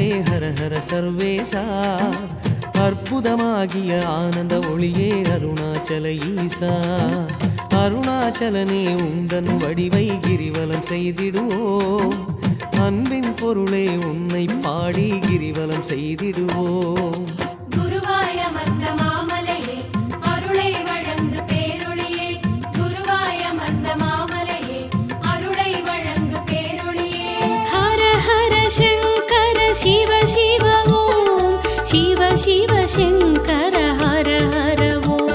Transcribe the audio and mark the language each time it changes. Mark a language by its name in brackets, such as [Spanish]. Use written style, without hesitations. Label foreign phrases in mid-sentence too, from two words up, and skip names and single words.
[Tamil] ஹர ஹர சர்வேசா, அற்புதமாகிய ஆனந்த ஒளியே அருணாச்சல ஈசா. அருணாச்சலனே உந்தன் வடிவை கிரிவலம் செய்திடுவோம், அன்பின் பொருளே உன்னை பாடி கிரிவலம் செய்திடுவோம். [Sanskrit] शंकर शिव शिव ओम, शिव शिव शंकर हर हर ओम.